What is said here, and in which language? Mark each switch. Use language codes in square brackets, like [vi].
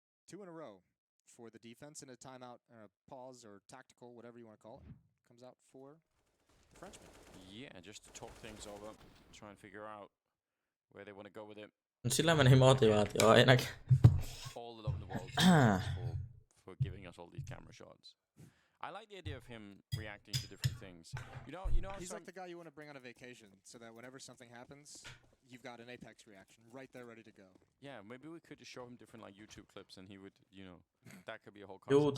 [en] 2 in a row for the defense, and a timeout, pause, or tactical, whatever you want to call it, comes out for the Frenchman. Yeah, just to talk things over, try and figure out where they want to go with it. [fi] Sillä meni motivaatio ainakin. [en] All the love in the world for giving us all these camera shots. I like the idea of him reacting to different things. You know. He's like the guy you want to bring on a vacation, so that whenever something happens, you've got an Apex reaction right there, ready to go. Yeah, maybe we could just show him different like YouTube clips, and he would, you know, that could be a whole concept